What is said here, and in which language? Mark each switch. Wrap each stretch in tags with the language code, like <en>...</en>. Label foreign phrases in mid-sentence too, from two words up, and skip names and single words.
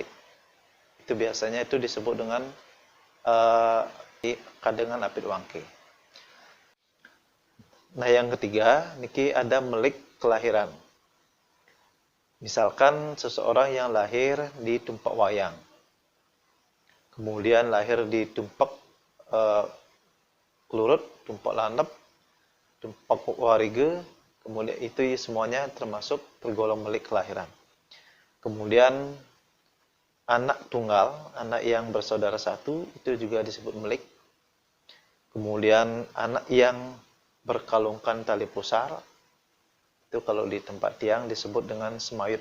<id>Itu biasanya itu disebut dengan kadengan apit wangke. Nah, yang ketiga, niki ada melik kelahiran. Misalkan seseorang yang lahir di tumpak wayang, kemudian lahir di tumpak kelurut, tumpak landep, tumpak wariga, kemudian itu semuanya termasuk tergolong melik kelahiran. Kemudian anak tunggal, anak yang bersaudara satu, itu juga disebut melik. Kemudian anak yang berkalungkan tali pusar, itu kalau di tempat tiang disebut dengan semayut.</id>